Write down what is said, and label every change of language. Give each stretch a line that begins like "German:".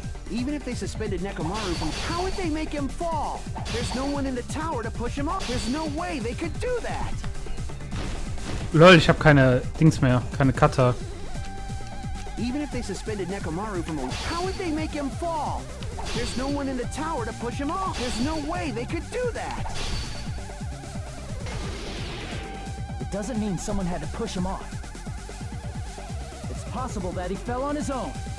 English: Even if they suspended Nekomaru from... How would they make him fall? There's no one in the tower to push him off. There's no way they could do that.
German: Lol, ich habe keine Dings mehr, keine Cutter.
English: Even if they suspended Nekomaru from... How would they make him fall? There's no one in the tower to push him off. There's no way they could do that. It doesn't mean someone had to push him off. impossible that he fell on his own.